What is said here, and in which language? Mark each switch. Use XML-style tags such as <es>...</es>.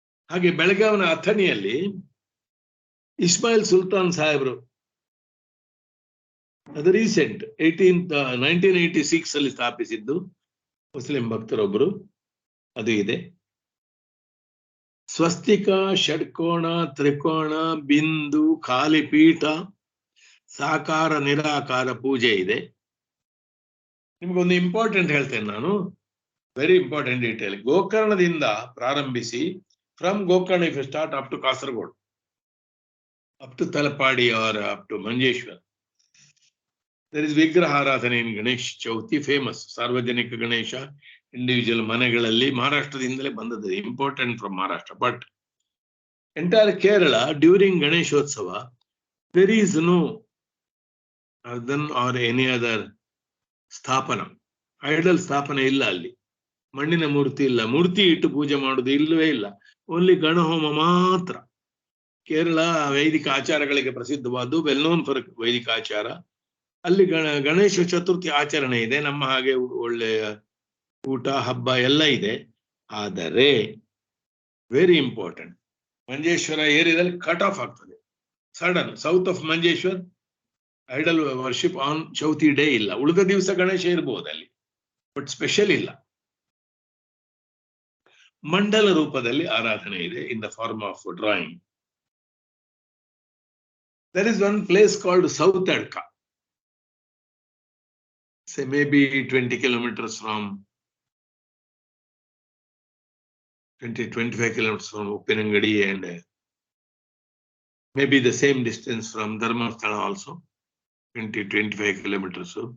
<kn>ಹಾಗೆ ಬೆಳಗಾವಿನ ಅಥಣಿಯಲ್ಲಿ ಇಸ್ಮಾಯಿಲ್ ಸುಲ್ತಾನ್ ಸಾಹೇಬ್ರು, ಅದು ರೀಸೆಂಟ್ 1986 ಅಲ್ಲಿ ಸ್ಥಾಪಿಸಿದ್ದು, ಮುಸ್ಲಿಂ ಭಕ್ತರೊಬ್ಬರು, ಅದು ಇದೆ. ಸ್ವಸ್ತಿಕ, ಷಡ್ಕೋಣ, ತ್ರಿಕೋಣ, ಬಿಂದು, ಕಾಲಿಪೀಠ, ಸಾಕಾರ ನಿರಾಕಾರ ಪೂಜೆ ಇದೆ. ನಿಮ್ಗೊಂದು ಇಂಪಾರ್ಟೆಂಟ್ ಹೇಳ್ತೇನೆ ನಾನು,</kn> <en>Very important detail.</en> <kn>ಗೋಕರ್ಣದಿಂದ ಪ್ರಾರಂಭಿಸಿ,</kn> <en>from Gokarna if you start up to Kasaragod, up to Talapadi or up to Manjeshwar, there is Vigraharadhane in Ganesh Chauthi, famous Sarvajanika Ganesha, individual</en> <kn>manegalalli, Maharashtraindale bandadu,</kn> <en>important from Maharashtra. But entire Kerala during Ganeshotsava, there is no Ardhan or any other sthapana, idol sthapana</en> <kn>illa alli, ಮಣ್ಣಿನ ಮೂರ್ತಿ ಇಲ್ಲ, ಮೂರ್ತಿ ಇಟ್ಟು ಪೂಜೆ ಮಾಡುದು ಇಲ್ಲವೇ ಇಲ್ಲ, only ಗಣಹೋಮ ಮಾತ್ರ. ಕೇರಳ ವೈದಿಕ ಆಚಾರಗಳಿಗೆ ಪ್ರಸಿದ್ಧವಾದ್ದು,</kn> <en>well known for</en> <kn>ವೈದಿಕ ಆಚಾರ. ಅಲ್ಲಿ ಗಣೇಶ ಚತುರ್ಥಿ ಆಚರಣೆ ಇದೆ, ನಮ್ಮ ಹಾಗೆ ಒಳ್ಳೆಯ ಊಟ ಹಬ್ಬ ಎಲ್ಲ ಇದೆ. ಆದರೆ</kn> <en>very important,</en> <kn>ಮಂಜೇಶ್ವರ ಏರಿಯಾದಲ್ಲಿ ಕಟ್ ಆಫ್ ಆಗ್ತದೆ sudden.</kn> <en>south of Manjeshwar idol worship on Chauthi day</en> <kn>ಇಲ್ಲ, ಉಳಿದ ದಿವಸ ಗಣೇಶ ಇರ್ಬೋದು ಅಲ್ಲಿ,</kn> <en>but special</en> <kn>ಇಲ್ಲ. ಮಂಡಲ ರೂಪದಲ್ಲಿ ಆರಾಧನೆ ಇದೆ</kn> <en>In the form of drawing. There is one place called South Adka, say maybe 20 kilometers from 20-25 kilometers from Uppinangadi, and maybe the same distance from Dharmasthala also, 20-25 kilometers.</en>